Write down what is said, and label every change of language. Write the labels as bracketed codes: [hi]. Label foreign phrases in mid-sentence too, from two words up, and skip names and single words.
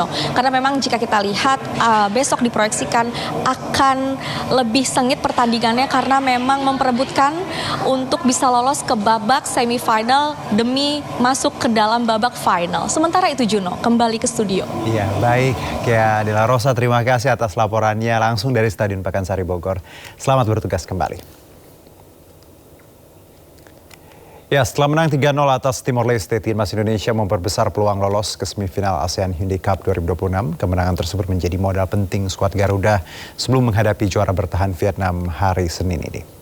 [id] Karena memang jika kita lihat besok diproyeksikan akan lebih sengit pertandingannya karena memang memperebutkan untuk bisa lolos ke babak semifinal demi masuk ke dalam babak final. Sementara itu, Juno, kembali ke studio. Iya, baik. Kea de la Rosa, terima kasih atas laporannya langsung dari Stadion Pakansari Bogor. Selamat bertugas kembali. Ya, setelah menang 3-0 atas Timor Leste, timnas Indonesia memperbesar peluang lolos ke semifinal ASEAN Hyundai Cup 2026. Kemenangan tersebut menjadi modal penting skuad Garuda sebelum menghadapi juara bertahan Vietnam hari Senin ini.